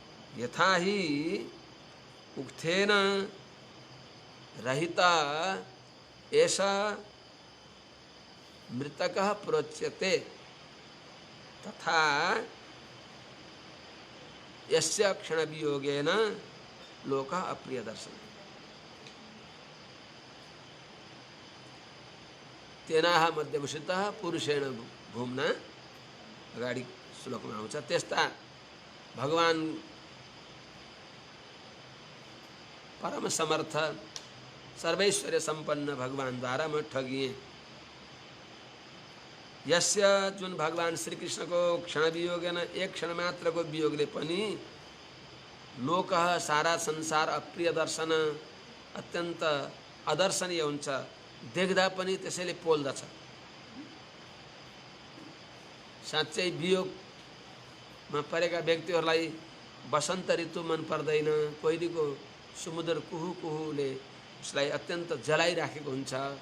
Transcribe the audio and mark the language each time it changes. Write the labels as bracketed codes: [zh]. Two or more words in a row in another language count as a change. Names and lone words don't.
[sa] यथा ही उक्थेन रहिता ऐसा मृतकः प्रोच्यते तथा यस्य क्षण वियोगेन लोकः अप्रिय दर्शन तेनाह मध्यभूषितः पुरुषेण भूम्ना [ne] अगाडि श्लोकमा आउँछ। त्यस्ता भगवान परम समर्थ सर्वैश्वर्य संपन्न भगवान द्वारा म ठगिएँ। यस्य जुन भगवान श्री कृष्ण को [sa] क्षण वियोगेन [ne] एक क्षण मात्र को वियोगले पनि लोक सारा संसार अप्रिय दर्शन अत्यन्त अदर्शनीय हुन्छ, देख्दा पनि त्यसैले पोल्दछ। साँच्चै वियोगमा परेका व्यक्तिहरूलाई वसन्त ऋतु मन पर्दैन, कोइलीको समुद्र कुहु कुहुले उसलाई अत्यन्त जलाइराखेको हुन्छ।